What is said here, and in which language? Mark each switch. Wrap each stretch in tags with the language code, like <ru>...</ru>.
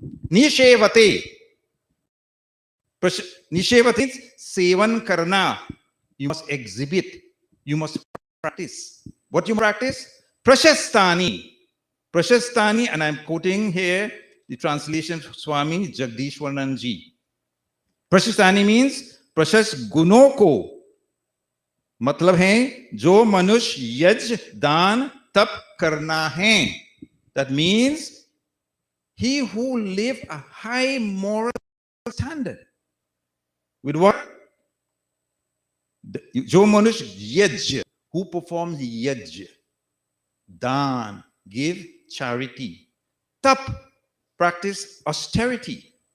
<hi>Nishevate. Nishevate means sevan karna.</hi> <en>You must exhibit. You must practice. What you practice?</en> <sa>Prashastani.</sa> <en>Prashastani, and I'm quoting here the translation of Swami Jagdishwarananji.</en> <hi>Prashastani means Prashas गुणों को, मतलब है जो मनुष्य यज्ञ दान तप करना है.</hi> <en>That means he who live a high moral standard. With what?</en> <hi>जो मनुष्य यज्ञ,</hi> <en>who performs yajna, dan, give charity, tap, practice austerity.</en>